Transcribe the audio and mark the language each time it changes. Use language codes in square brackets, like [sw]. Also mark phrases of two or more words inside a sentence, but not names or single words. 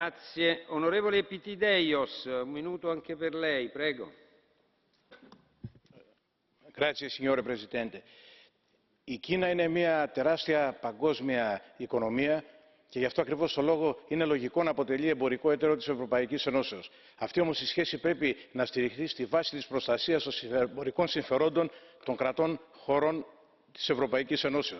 [it] Grazie. Onorevole Epitideios, un minuto anche per lei, prego. Grazie, signore Presidente. [el] Η Κίνα είναι μια τεράστια παγκόσμια οικονομία και γι' αυτό ακριβώς το λόγο είναι λογικό να αποτελεί εμπορικό εταίρο της Ευρωπαϊκής Ενώσεως. Αυτή όμως η σχέση πρέπει να στηριχθεί στη βάση της προστασίας των εμπορικών συμφερόντων των κρατών χωρών της Ευρωπαϊκής Ενώσεως.